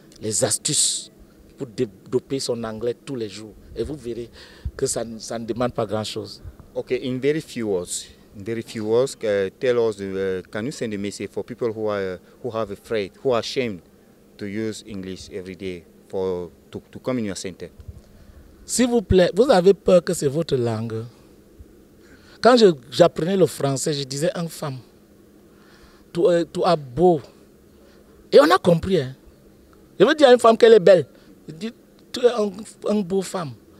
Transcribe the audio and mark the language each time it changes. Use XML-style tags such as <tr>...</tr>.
<fr>Les astuces pour développer son anglais tous les jours. Et vous verrez que ça ne demande pas grand-chose.</fr> <en>Okay, in very few words, tell us, can you send a message for people who are afraid, who are ashamed to use English every day to come in your center?</en> <fr>S'il vous plaît, vous avez peur que c'est votre langue. Quand j'apprenais le français, je disais une femme. Tu as beau. Et on a compris, hein. Je veux dire à une femme qu'elle est belle. Je dis, tu es une beau femme.</fr>